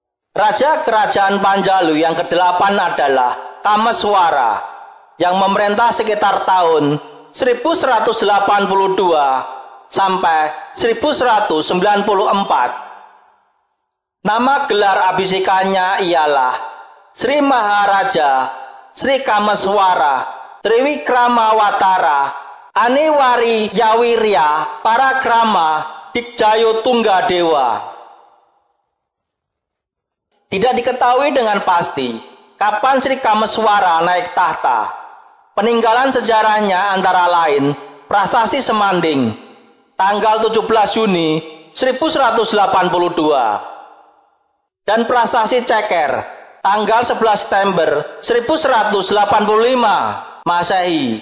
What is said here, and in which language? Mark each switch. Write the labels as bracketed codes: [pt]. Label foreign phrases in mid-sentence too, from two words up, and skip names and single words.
[id] Raja kerajaan Panjalu yang ke-8 adalah Kameswara yang memerintah sekitar tahun 1182 sampai 1194. Nama gelar abhisekanya ialah Sri Maharaja Sri Kameswara Triwikramawatara Aniwari Yawirya Parakrama Dikjayo Tunggadewa. Tidak diketahui dengan pasti kapan Sri Kameswara naik tahta. Peninggalan sejarahnya antara lain Prasasti Semanding tanggal 17 Juni 1182 dan Prasasti Ceker tanggal 11 September 1185 Masehi.